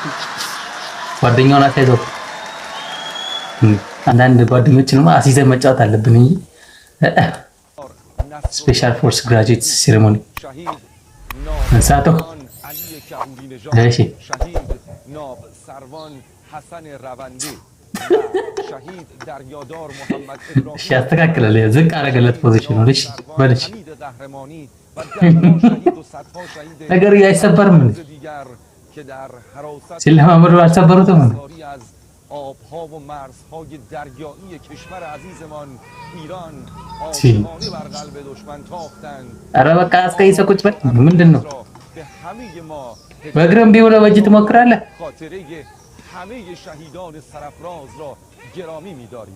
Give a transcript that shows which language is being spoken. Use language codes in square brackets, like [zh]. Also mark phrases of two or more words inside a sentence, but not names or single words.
[am] ጓደኛውን አስያዘው። አንዳንድ ጓደኞችንማ አስይዘን መጫወት አለብን እንጂ። [en] special force graduate ceremony [am] እንሳቶ እሺ ያስተካክላል። ዝቅ አደረገለት ፖዚሽኑ። እሺ በልሽ ነገር አይሰበርም እንዴ? ሲለማመዱ አልሰበሩትም እንዴ? [fa] آبها و مرزهای دریایی کشور عزیزمان ایران آبانی بر قلب دشمن تاختند. [am] ኧረ በቃ አስቀይሰህ ቁጭ በል። ምንድን ነው በእግርም ቢውለ በእጅ ትሞክራለህ? [fa] خاطره همه شهیدان سرفراز را گرامی می‌داریم.